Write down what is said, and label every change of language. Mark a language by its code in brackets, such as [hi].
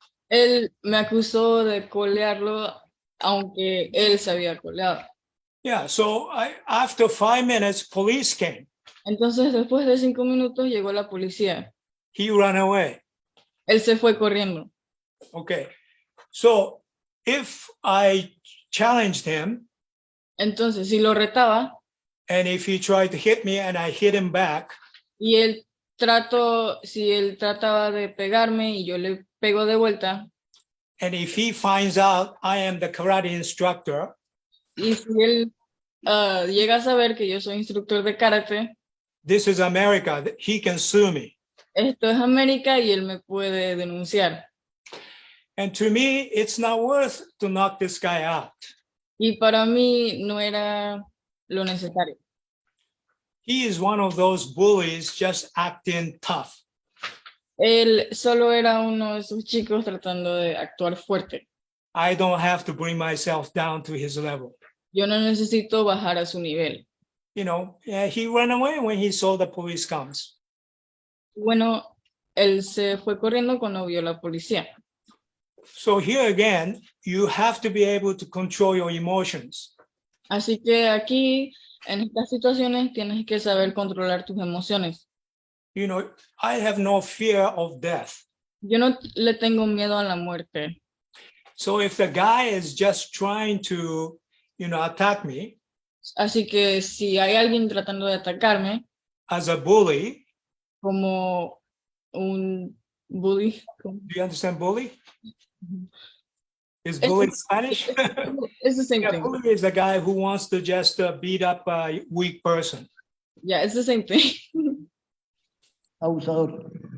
[es] Él me acusó de colearlo, aunque él se había coleado. [en] Yeah, so after 5 minutes, police came. [es] Entonces, después de 5 minutos, llegó la policía. [en] He ran away. [es] Él se fue corriendo. [en] Okay, so if I challenged him, [es] entonces, si lo retaba, [en] and if he tried to hit me and I hit him back, [es] y si él trataba de pegarme y yo le pego de vuelta, [en] and if he finds out I am the karate instructor, [es] y si él llega a saber que yo soy instructor de karate, [en] this is America, he can sue me. [es] Esto es América y él me puede denunciar. [en] And to me, it's not worth to knock this guy out. [es] Y para mí no era lo necesario. [en] He is one of those bullies just acting tough. [es] Él solo era uno de esos chicos tratando de actuar fuerte. [en] I don't have to bring myself down to his level. [es] Yo no necesito bajar a su nivel. [en] He ran away when he saw the police comes. [es] Bueno, él se fue corriendo cuando vio la policía. [en] So here again, you have to be able to control your emotions. [es] Así que aquí, en estas situaciones, tienes que saber controlar tus emociones. [en] I have no fear of death. [es] Yo no le tengo miedo a la muerte. [en] So if the guy is just trying to, attack me. [es] Así que si hay alguien tratando de atacarme. [en] As a bully. [es] Como un bully. [en] Do you understand bully? Is bully Spanish? It's the same thing. Bully is a guy who wants to just beat up a weak person. Yeah, it's the same thing. [es] Abusador.